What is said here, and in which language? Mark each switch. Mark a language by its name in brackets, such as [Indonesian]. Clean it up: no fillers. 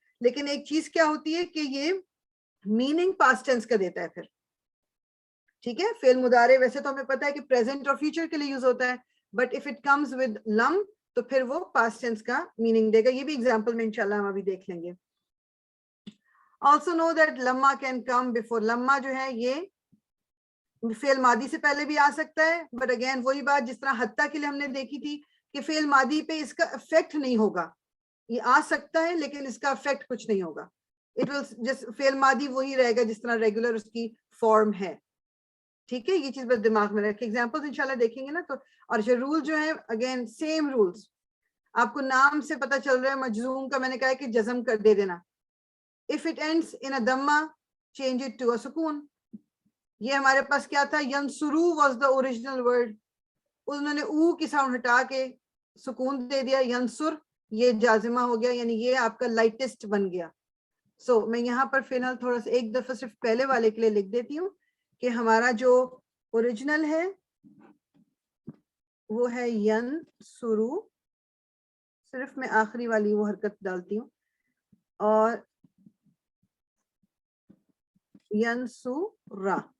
[Urdu] لیکن ایک چیز کیا ہوتی ہے کہ یہ میننگ پاسٹ ٹینس کا دیتا ہے پھر. ٹھیک ہے, فعل مضارع ویسے تو ہمیں پتا ہے کہ پریزنٹ اور فیوچر کے لیے یوز ہوتا ہے, [English] but if it comes with لم [Urdu] تو پھر وہ پاسٹ ٹینس کا میننگ دے گا. یہ بھی ایگزامپل میں انشاءاللہ ہم ابھی دیکھ لیں گے. [English] also know that lamma can come before. [Urdu] lamma جو ہے یہ فعل ماضی سے پہلے بھی آ سکتا ہے, بٹ اگین وہی بات جس طرح حتیٰ کے لیے ہم نے دیکھی تھی کہ فعل ماضی پہ اس کا افیکٹ نہیں ہوگا, یہ آ سکتا ہے لیکن اس کا افیکٹ کچھ نہیں ہوگا. اٹ ول جس فعل ماضی وہی رہے گا جس طرح ریگولر اس کی فارم ہے. ٹھیک ہے, یہ چیز بس دماغ میں رکھیں. ایگزامپل انشاءاللہ دیکھیں گے نا تو. اور جو رول جو ہے اگین سیم رولز, آپ کو نام سے پتہ چل رہا ہے مجزوم کا, میں نے کہا ہے کہ جزم کر دے دینا. [English] if it ends in a dhamma, change it to a sukoon. [Urdu] یہ ہمارے پاس کیا تھا, ینصرو [English] was the original word, [Urdu] انہوں نے او کی ساؤنڈ ہٹا کے سکون دے دیا, ینصر یہ جازمہ ہو گیا, یعنی یہ آپ کا لائٹسٹ بن گیا. سو میں یہاں پر فی الحال تھوڑا سا ایک دفعہ صرف پہلے والے کے لیے لکھ دیتی ہوں کہ ہمارا جو اوریجنل ہے وہ ہے ینصرو, صرف میں آخری والی وہ حرکت ڈالتی ہوں, اور ینصرا.